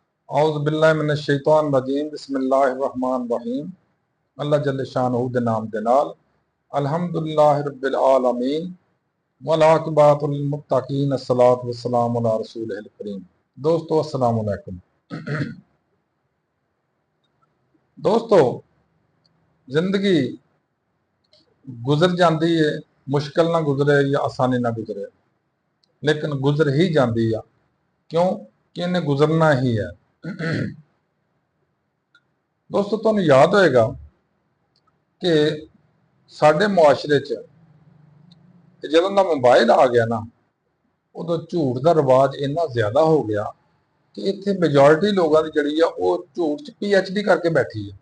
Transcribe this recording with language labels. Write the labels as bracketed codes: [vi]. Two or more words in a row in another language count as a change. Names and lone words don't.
[ar] أعوذ بالله من الشيطان الرجيم بسم الله الرحمن الرحيم. الله جل شانه [pa] ਦੇ ਨਾਮ ਦੇ ਨਾਲ [ar] الحمد لله رب العالمين والعاقبة للمتقين الصلاة والسلام على رسول الكريم. दोस्तों السلام عليكم. [ur] دوستو زندگی گزر جاتی ہے، مشکل نہ گزرے یا آسانی نہ گزرے، لیکن گزر ہی جاتی ہے. کیوں کہ انہیں گزرنا ہی ہے. [pa] ਦੋਸਤੋ ਤੁਹਾਨੂੰ ਯਾਦ ਹੋਏਗਾ ਕਿ ਸਾਡੇ ਮੁਆਸ਼ਰੇ ਚ ਜਦੋਂ ਦਾ ਮੋਬਾਈਲ ਆ ਗਿਆ ਨਾ, ਉਦੋਂ ਝੂਠ ਕਾ ਰਿਵਾਜ ਇੰਨਾ ਜ਼ਿਆਦਾ ਹੋ ਗਿਆ ਕਿ ਇੱਥੇ मेजोरिटी ਲੋਕਾਂ ਕੀ ਜਿਹੜੀ ਆ ਵੋ ਝੂਠ ਚ PhD ਕਰਕੇ ਬੈਠੀ ਹੈ।